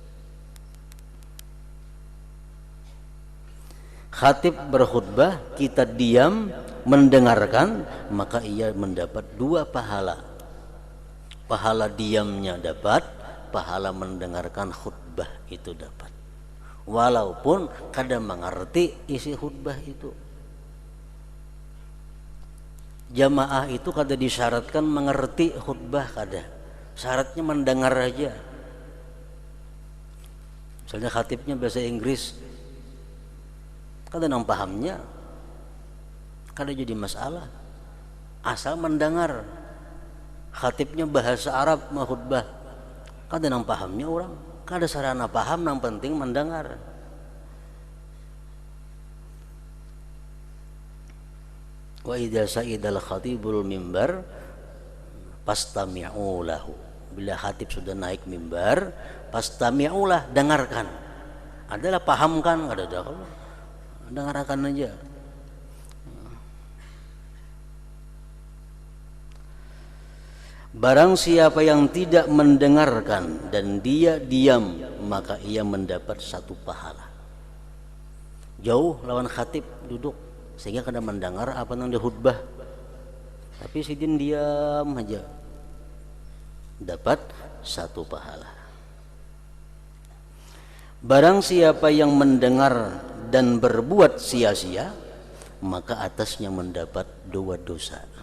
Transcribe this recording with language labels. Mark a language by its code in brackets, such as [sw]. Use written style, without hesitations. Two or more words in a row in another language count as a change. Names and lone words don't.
[id] Khatib berkhutbah, kita diam mendengarkan, maka ia mendapat 2 pahala. Pahala diamnya dapat, pahala mendengarkan khutbah itu dapat. Walaupun kadang mengerti isi khutbah itu. Jamaah itu kada disyaratkan mengerti khutbah, kada. Syaratnya mendengar aja. Misalnya khatibnya bahasa Inggris, [bjn] kada nang pahamnya, kada jadi masalah. [id] Asal mendengar. Khatibnya bahasa Arab khutbah, [bjn] kada nang pahamnya orang, kada sarana paham, nang penting mendengar. [ar] Wa idza sa'idal khatibul mimbar fastami'u lahu. [id] Bila khatib sudah naik mimbar, fastami'u lah, dengarkan. Adalah pahamkan, kada ada kalau dengarkan aja. Barang siapa yang tidak mendengarkan dan dia diam, maka ia mendapat 1 pahala. Jauh lawan khatib duduk sehingga kada mendengar apa yang dihutbah, tapi sidin diam aja, dapat 1 pahala. Barang siapa yang mendengar dan berbuat sia-sia, maka atasnya mendapat 2 dosa.